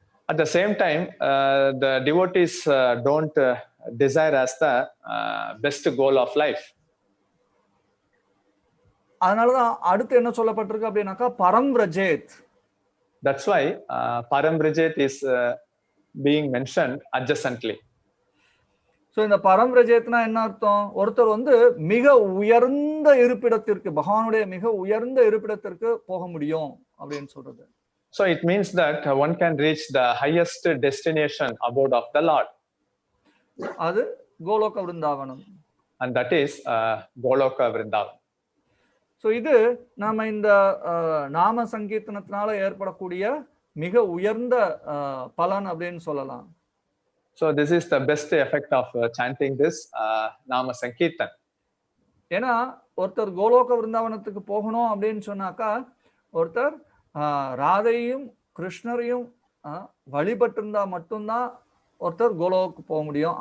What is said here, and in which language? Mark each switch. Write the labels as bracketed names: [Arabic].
[English] At the same time, the devotees don't desire as the best goal of life. [Tamil] அதனாலதான் அடுத்து என்ன சொல்லப்பட்டிருக்கு அப்படின்னாக்கா, பரம்ரஜேத். [English] That's why Paramrajit is being mentioned adjacently. [Tamil] So இந்த பரம்ரஜேத்னா என்ன அர்த்தம்? ஒருத்தர் வந்து மிக உயர்ந்த இருப்பிடத்திற்கு, பகவானுடைய மிக உயர்ந்த இருப்பிடத்திற்கு போக முடியும் அப்படின்னு சொல்றது. [English] So it means that one can reach the highest destination abode of the Lord. [Tamil] அது கோலோக விருந்தாவனம். [English] And that is Goloka Vrindavan. [Tamil] So இது நாம இந்த நாம சங்கீர்த்தனத்தினால ஏற்படக்கூடிய மிக உயர்ந்த பலன் அப்படின்னு சொல்லலாம். [English] So this is the best effect of chanting this Nama Sankirtan. [Tamil] ஏன்னா ஒருத்தர் கோலோக விருந்தாவனத்துக்கு போகணும் அப்படின்னு சொன்னாக்கா, ஒருத்தர் ராதையும் கிருஷ்ணரையும் வழிபட்டிருந்தா மட்டும்தான் ஒருத்தர் கோலோக்கு போக முடியும்.